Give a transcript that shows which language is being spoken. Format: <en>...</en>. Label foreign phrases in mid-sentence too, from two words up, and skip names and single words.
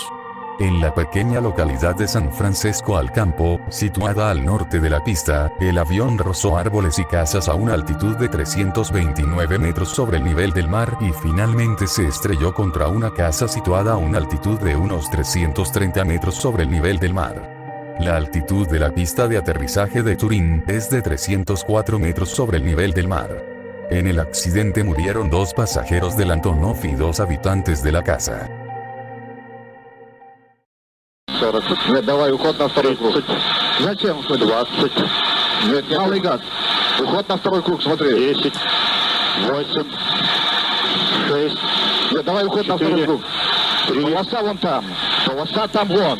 <es>En la pequeña localidad de San Francisco al Campo, situada al norte de la pista, el avión rozó árboles y casas a una altitud de 329 metros sobre el nivel del mar y finalmente se estrelló contra una casa situada a una altitud de unos 330 metros sobre el nivel del mar. La altitud de la pista de aterrizaje de Turín es de 304 metros sobre el nivel del mar. En el accidente murieron 2 pasajeros del Antonov y 2 habitantes de la casa.</es> <ru>Нет, давай, уход на второй круг. Зачем? 20. Нет, малый газ. Уход на второй круг, смотри. 10. 8. 6. Нет, давай уход 4, на второй круг. 3. Полоса вон там. Полоса там вон.</ru>